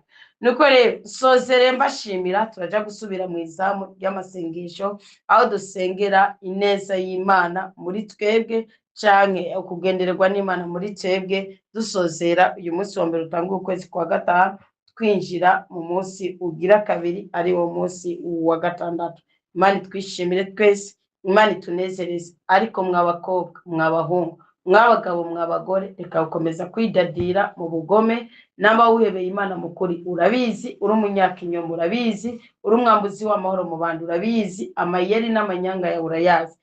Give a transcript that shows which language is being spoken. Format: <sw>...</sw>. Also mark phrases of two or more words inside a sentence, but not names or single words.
<rn>Nuko rero sozere mbashimira, turaja gusubira mu izamu ry'amasengesho aho dusengera ineza y'Imana muri twebwe canke ukugendererwa n'Imana muri twebwe, dusozera uyu munsi wa mbere utanga ukwezi kwa gatanu, twinjira mu munsi ugira kabiri ari wo munsi wa gatandatu. Imana twishimire twese, Imana tunezereze. Ariko mw'abakobwa, mw'abahungu, mw'abagabo, mw'abagore, reka gukomeza kwidadira mu bugome. Namba wihebeye Imana mukuri urabizi, uri umunyakinyoma urabizi, uri umwambuzi w'amahoro mu bantu urabizi, amayeri n'amanyanga ya urayazi.</rn>